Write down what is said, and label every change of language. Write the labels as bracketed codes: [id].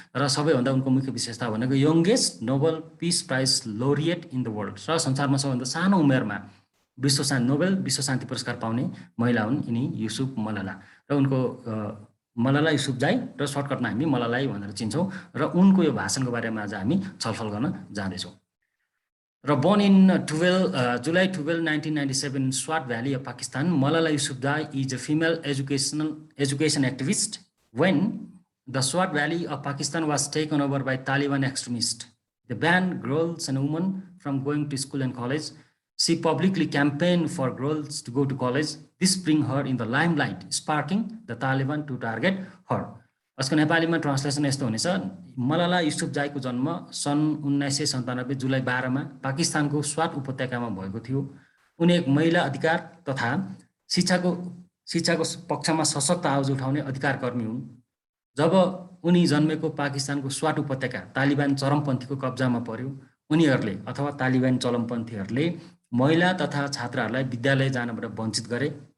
[ne] र सबैभन्दा उनको मुख्य विशेषता भनेको [en] youngest Nobel peace prize laureate in the world, [ne] र संसारमा सबैभन्दा सानो उमेरमा नोबेल विश्व शान्ति पुरस्कार पाउने महिला हुन् यिनी युसुफ मलाला। र उनको मलाला युसुफजाई र सर्टकटमा हामी मलालाई भनेर चिन्छौँ। र उनको यो भाषणको बारेमा आज हामी छलफल गर्न जाँदैछौँ। [en] र born in July 12, 1997 in Swat Valley of Pakistan, Malala Yousafzai is a female education activist when the Swat Valley of Pakistan was taken over by Taliban extremists. They banned girls and women from going to school and college. She publicly campaigned for girls to go to college. This brings her in the limelight, sparking the Taliban to target her. [ne] यसको नेपालीमा translation यस्तो हुनेछ। मलाला युसुफजाईको जन्म सन् 1997 जुलाई 12 मा पाकिस्तानको स्वाट उपत्यकामा भएको थियो। उनी एक महिला अधिकार तथा शिक्षाको पक्षमा सशक्त आवाज उठाउने अधिकारकर्मी हुन्। जब उनी जन्मेको पाकिस्तानको स्वाट उपत्यका तालिबान चरमपन्थीको कब्जामा पर्यो, उनीहरूले अथवा तालिबान चरमपन्थीहरूले महिला तथा छात्राहरूलाई विद्यालय जानबाट वञ्चित गरे।